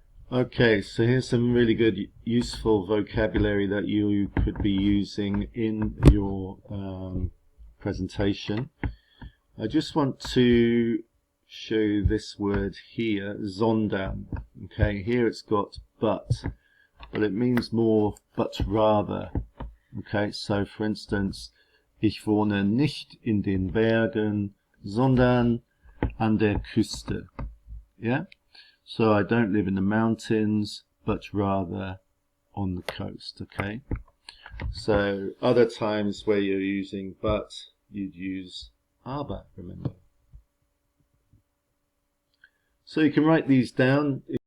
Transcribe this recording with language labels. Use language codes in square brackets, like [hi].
[en] Okay, so here's some really good useful vocabulary that you could be using in your presentation. I just want to show you this word here, sondern. Okay, here it's got but it means more but rather. Okay, so for instance, [de] ich wohne nicht in den Bergen, sondern an der Küste. [en] Yeah? So I don't live in the mountains, but rather on the coast, okay? So other times where you're using but, you'd use aber, remember. So you can write these down.